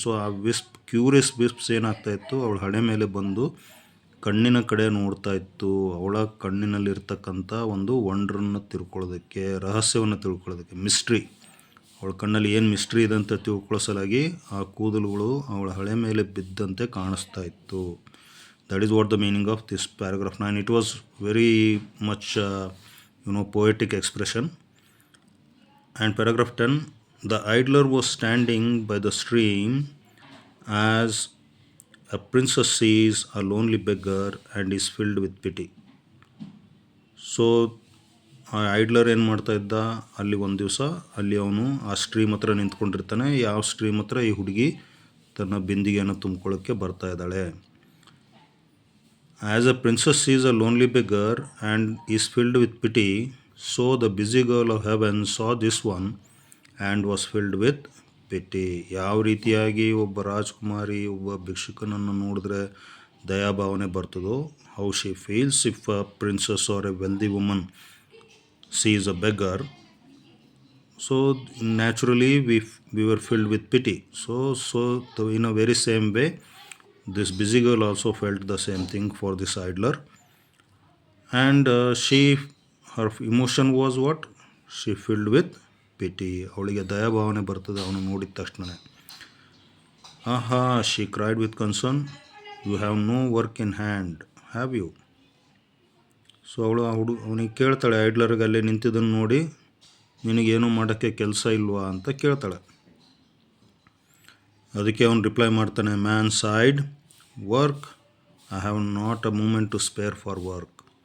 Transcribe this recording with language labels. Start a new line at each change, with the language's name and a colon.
Kannada: So ಆ ವಿಸ್ಪ್, curious ವಿಸ್ಪ್ಸ್ ಏನಾಗ್ತಾಯಿತ್ತು, ಅವಳ ಹಣೆ ಮೇಲೆ ಬಂದು ಕಣ್ಣಿನ ಕಡೆ ನೋಡ್ತಾ ಇತ್ತು. ಅವಳ ಕಣ್ಣಿನಲ್ಲಿರ್ತಕ್ಕಂಥ ಒಂದು ವಂಡ್ರನ್ನು ತಿಳ್ಕೊಳ್ಳೋದಕ್ಕೆ, ರಹಸ್ಯವನ್ನು ತಿಳ್ಕೊಳ್ಳೋದಕ್ಕೆ, ಮಿಸ್ಟ್ರಿ, ಅವಳ ಕಣ್ಣಲ್ಲಿ ಏನು ಮಿಸ್ಟ್ರಿ ಇದೆ ಅಂತ ತಿಳ್ಕೊಳ್ಳೋ ಸಲುವಾಗಿ ಆ ಕೂದಲುಗಳು ಅವಳ ಹಣೆ ಮೇಲೆ ಬಿದ್ದಂತೆ ಕಾಣಿಸ್ತಾ ಇತ್ತು.
English: That is what the meaning of this paragraph 9. It was very much poetic expression. And paragraph 10, the idler was standing by the stream as a princess sees a lonely beggar and is filled with pity.
Kannada: So ಆ ಐಡ್ಲರ್ ಏನು ಮಾಡ್ತಾ ಇದ್ದ, ಅಲ್ಲಿ ಒಂದು ದಿವಸ ಅಲ್ಲಿ ಅವನು ಆ ಸ್ಟ್ರೀಮ್ ಹತ್ರ ನಿಂತ್ಕೊಂಡಿರ್ತಾನೆ. ಯಾವ ಸ್ಟ್ರೀಮ್ ಹತ್ರ ಈ ಹುಡುಗಿ ತನ್ನ ಬಿಂದಿಗೆಯನ್ನು ತುಂಬ್ಕೊಳ್ಳೋಕ್ಕೆ ಬರ್ತಾ ಇದ್ದಾಳೆ.
English: As a princess sees a lonely beggar and is filled with pity, so the busy girl of heaven saw this one and was filled with pity.
Kannada: ಯಾವ ರೀತಿಯಾಗಿ ಒಬ್ಬ ರಾಜಕುಮಾರಿ ಒಬ್ಬ ಭಿಕ್ಷುಕನನ್ನು ನೋಡಿದ್ರೆ ದಯಾಭಾವನೆ ಬರ್ತದೋ,
English: how she feels if a princess or a wealthy woman sees a beggar. So naturally we were filled with pity. So in a very same way, this busy girl also felt the same thing for this idler. And her emotion was what? She filled with pity.
Kannada: ಅವಳಿಗೆ ದಯಾಭಾವನೆ ಬರ್ತದೆ ಅವನು ನೋಡಿದ ತಕ್ಷಣ.
English: She cried with concern, you have no work in hand, have you?
Kannada: So ಅವಳು ಅವನಿಗೆ ಕೇಳ್ತಾಳೆ, ಐಡ್ಲರ್ಗೆ ಅಲ್ಲೇ ನಿಂತಿದ್ದನ್ನು ನೋಡಿ, ನಿನಗೇನು ಮಾಡೋಕ್ಕೆ ಕೆಲಸ ಇಲ್ವಾ ಅಂತ ಕೇಳ್ತಾಳೆ. ಅದಕ್ಕೆ ಅವನು ರಿಪ್ಲೈ ಮಾಡ್ತಾನೆ,
English: Man side, work, I have not a moment to spare for work.